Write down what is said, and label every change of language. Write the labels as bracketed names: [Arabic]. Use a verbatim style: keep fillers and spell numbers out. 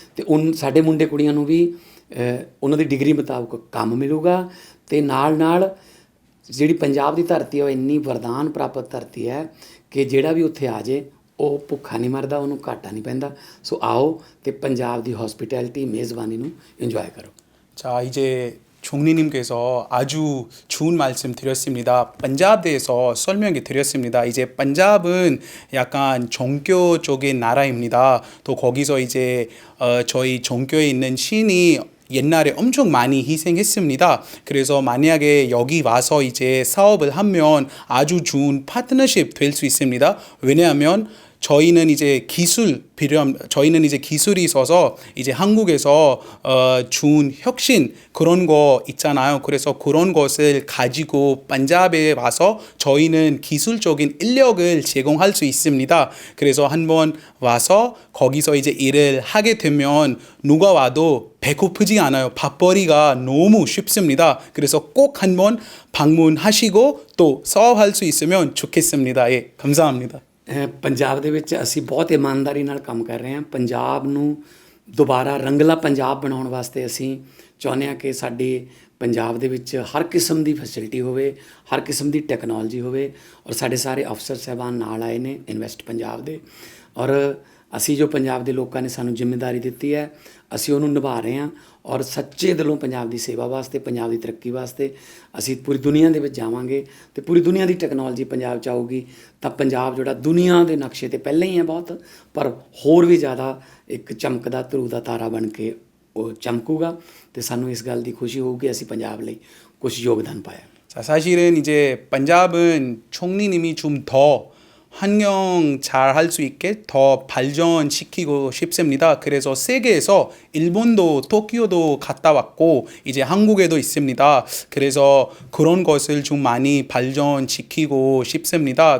[Punjabi] ਤੇ ਉਨ ਸਾਡੇ ਮੁੰਡੇ ਕੁੜੀਆਂ ਨੂੰ ਵੀ ਅ, ਉਹਨਾਂ ਦੀ ਡਿਗਰੀ ਮੁਤਾਬਕ ਕੰਮ ਮਿਲੂਗਾ ਤੇ ਨਾਲ ਨਾਲ ਜਿਹੜੀ ਪੰਜਾਬ ਦੀ ਧਰਤੀ ਹੈ ਉਹ ਇੰਨੀ ਵਰਦਾਨ ਪ੍ਰਾਪਤ ਧਰਤੀ ਹੈ ਕਿ ਜਿਹੜਾ ਵੀ ਉੱਥੇ ਆ ਜੇ ਉਹ ਭੁੱਖਾ ਨਹੀਂ ਮਰਦਾ, ਉਹਨੂੰ ਘਾਟਾ ਨਹੀਂ ਪੈਂਦਾ। ਸੋ ਆਓ ਤੇ ਪੰਜਾਬ ਦੀ ਹੌਸਪਿਟੈਲਿਟੀ, ਮੇਜ਼ਬਾਨੀ ਨੂੰ ਇੰਜੋਏ ਕਰੋ। [Korean] 자, 이제 총리님께서 아주 좋은 말씀 드렸습니다. 반잡에 대해서 설명이 드렸습니다. 이제 반잡은 약간 종교적인 나라입니다. 또 거기서 이제 어, 저희 종교에 있는 신이 옛날에 엄청 많이 희생했습니다. 그래서 만약에 여기 와서 이제 사업을 하면 아주 좋은 파트너십 될 수 있습니다. 왜냐하면 저희는 이제 기술 필요함 저희는 이제 기술이 있어서 이제 한국에서 어 좋은 혁신 그런 거 있잖아요. 그래서 그런 것을 가지고 반잡에 와서 저희는 기술적인 인력을 제공할 수 있습니다. 그래서 한번 와서 거기서 이제 일을 하게 되면 누가 와도 배고프지 않아요. 밥벌이가 너무 쉽습니다. 그래서 꼭 한번 방문하시고 또 사업할 수 있으면 좋겠습니다. 예, 감사합니다. [Punjabi] ਅਹ ਪੰਜਾਬ ਦੇ ਵਿੱਚ ਅਸੀਂ ਬਹੁਤ ਇਮਾਨਦਾਰੀ ਨਾਲ ਕੰਮ ਕਰ ਰਹੇ ਹਾਂ। ਪੰਜਾਬ ਨੂੰ ਦੁਬਾਰਾ ਰੰਗਲਾ ਪੰਜਾਬ ਬਣਾਉਣ ਵਾਸਤੇ ਅਸੀਂ ਚਾਹੁੰਦੇ ਹਾਂ ਕਿ ਸਾਡੇ ਪੰਜਾਬ ਦੇ ਵਿੱਚ ਹਰ ਕਿਸਮ ਦੀ ਫੈਸਿਲਿਟੀ ਹੋਵੇ, ਹਰ ਕਿਸਮ ਦੀ ਟੈਕਨੋਲੋਜੀ ਹੋਵੇ। ਔਰ ਸਾਡੇ ਸਾਰੇ ਅਫਸਰ ਸਾਹਿਬਾਨ ਨਾਲ ਆਏ ਨੇ ਇਨਵੈਸਟ ਪੰਜਾਬ ਦੇ, ਔਰ ਅਸੀਂ ਜੋ ਪੰਜਾਬ ਦੇ ਲੋਕਾਂ ਨੇ ਸਾਨੂੰ ਜ਼ਿੰਮੇਵਾਰੀ ਦਿੱਤੀ ਹੈ ਅਸੀਂ ਉਹਨੂੰ ਨਿਭਾ ਰਹੇ ਹਾਂ। ਔਰ ਸੱਚੇ ਦਿਲੋਂ ਪੰਜਾਬ ਦੀ ਸੇਵਾ ਵਾਸਤੇ, ਪੰਜਾਬ ਦੀ ਤਰੱਕੀ ਵਾਸਤੇ ਅਸੀਂ ਪੂਰੀ ਦੁਨੀਆ ਦੇ ਵਿੱਚ ਜਾਵਾਂਗੇ ਤੇ ਪੂਰੀ ਦੁਨੀਆ ਦੀ ਟੈਕਨੋਲੋਜੀ ਪੰਜਾਬ 'ਚ ਆਊਗੀ ਤਾਂ ਪੰਜਾਬ ਜਿਹੜਾ ਦੁਨੀਆ ਦੇ ਨਕਸ਼ੇ ਤੇ ਪਹਿਲਾਂ ਹੀ ਹੈ ਬਹੁਤ, ਪਰ ਹੋਰ ਵੀ ਜ਼ਿਆਦਾ ਇੱਕ ਚਮਕਦਾ ਧਰੂ ਦਾ ਤਾਰਾ ਬਣ ਕੇ ਉਹ ਚਮਕੂਗਾ। ਤੇ ਸਾਨੂੰ ਇਸ ਗੱਲ ਦੀ ਖੁਸ਼ੀ ਹੋਊਗੀ ਅਸੀਂ ਪੰਜਾਬ ਲਈ ਕੁਝ ਯੋਗਦਾਨ ਪਾਇਆ। [Korean] 자, 사실은 이제 반잡은 총리님이 좀 더 환경 잘 할 수 있게 더 발전시키고 싶습니다. 그래서 세계에서 일본도 도쿄도 갔다 왔고 이제 한국에도 있습니다. 그래서 그런 것을 좀 많이 발전시키고 싶습니다.